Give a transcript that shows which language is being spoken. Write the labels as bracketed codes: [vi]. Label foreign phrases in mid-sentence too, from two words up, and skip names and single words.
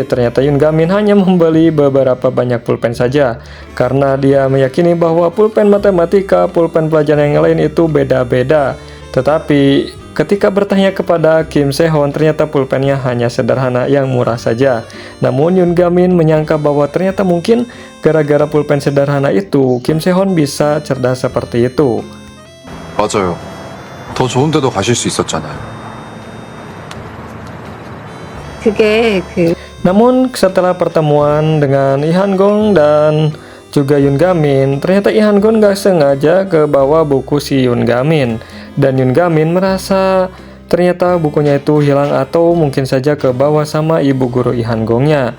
[id] Ternyata Yoon Gamin hanya membeli beberapa banyak pulpen saja, karena dia meyakini bahwa pulpen matematika, pulpen pelajaran yang lain itu beda-beda. Tetapi ketika bertanya kepada Kim Se-hoon, ternyata pulpennya hanya sederhana yang murah saja. Namun Yoon Gamin menyangka bahwa ternyata mungkin gara-gara pulpen sederhana itu, Kim Se-hoon bisa cerdas seperti itu. [ko] 맞아요. 더 좋은 데도 가실 수 있었잖아요. [id] Namun setelah pertemuan dengan Lee Han-gong dan juga Yoon Gamin, ternyata Lee Han-gong gak sengaja ke bawah buku si Yoon Gamin, dan Yoon Gamin merasa ternyata bukunya itu hilang atau mungkin saja ke bawah sama ibu guru Lee Han-gongnya.